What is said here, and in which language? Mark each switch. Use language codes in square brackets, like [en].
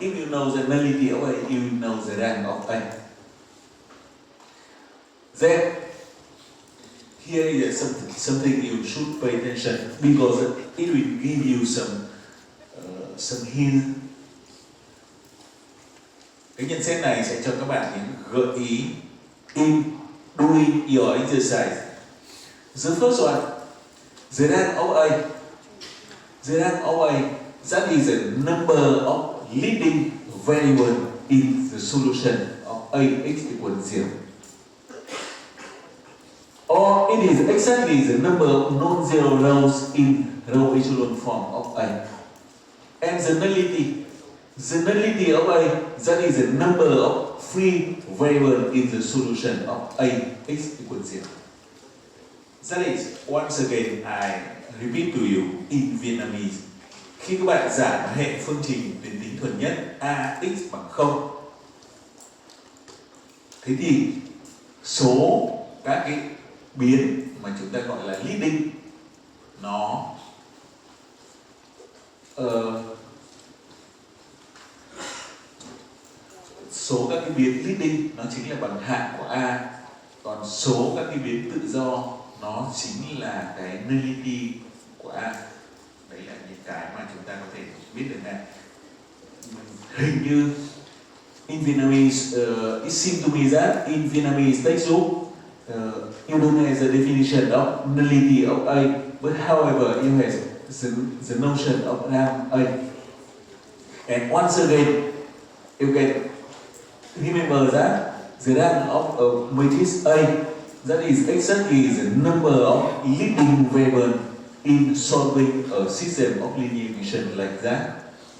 [en] If you know the nullity of A, you will know the rank of A. Then, here is something you should pay attention, because it will give you some hint. [vi] Cái nhận xét này sẽ cho các bạn những gợi ý [en] in doing your exercise. The first one, the rank of A. The rank of A, that is the number of leading variable in the solution of Ax equal to 0. Or it is exactly the number of non-zero rows in row echelon form of A. And the nullity of A, that is the number of free variables in the solution of Ax equal to 0. That is, once again, I repeat to you in Vietnamese. [vi] Khi các bạn giải hệ phương trình đến tính thuần nhất Ax bằng 0, thế thì số các cái biến mà chúng ta gọi là leading nó số các cái biến leading nó chính là bằng hạng của A, còn số các cái biến tự do nó chính là cái nullity của A. Đấy là những cái mà chúng ta có thể biết được này. Hình như [en] in Vietnamese, it seems to me that in Vietnamese textbook you don't have the definition of nullity of A, but however you have the notion of rank A. And once again, you can remember that the rank of a matrix A, that is exactly the number of leading variables in solving a system of linear equation like that.